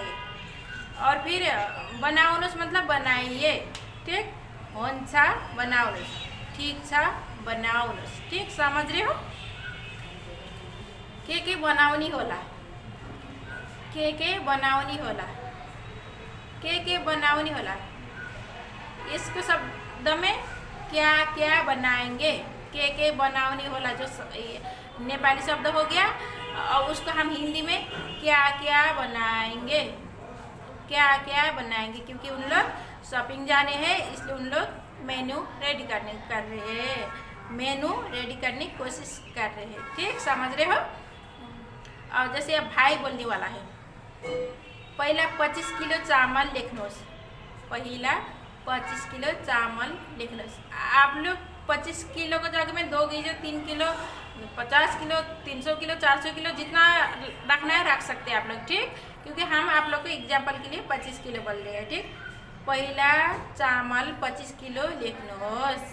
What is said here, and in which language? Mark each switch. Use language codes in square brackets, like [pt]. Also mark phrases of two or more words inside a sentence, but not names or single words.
[hi] और फिर बनाउनुहोस् मतलब बनाइए, ठीक, [ne] हुन्छ बनाउनुहोस्, ठीक छ बनाउनुहोस्, [hi] ठीक, समझ रहे हो। [ne] के बनाउनी होला, के बनाउनी होला, के बनाउनी होला। [hi] इसको शब्द में क्या क्या बनाएंगे, [ne] के बनाउनी होला [hi] जो नेपाली शब्द हो गया, और उसको हम हिंदी में क्या क्या बनाएंगे, क्या क्या बनाएंगे, क्योंकि उन लोग शॉपिंग जाने हैं इसलिए उन लोग मेनू रेडी कर रहे हैं, मेनू रेडी करने की कोशिश कर रहे हैं, ठीक, समझ रहे हो। और जैसे अब भाई बोलने वाला है, [ne] पहिला 25 किलो चावल लेख्नुहोस्, पहिला 25 किलो चावल लेख्नुहोस्। [hi] आप लोग 25 किलो की जगह में 2 किलो 3 किलो 50 किलो 300 किलो 400 किलो जितना रखना है रख सकते हैं आप लोग, ठीक, क्योंकि हम आप लोग को एग्जाम्पल के लिए 25 किलो बोल रहे हैं, ठीक। [ne] पहिला चावल 25 किलो लेख्नुहोस्।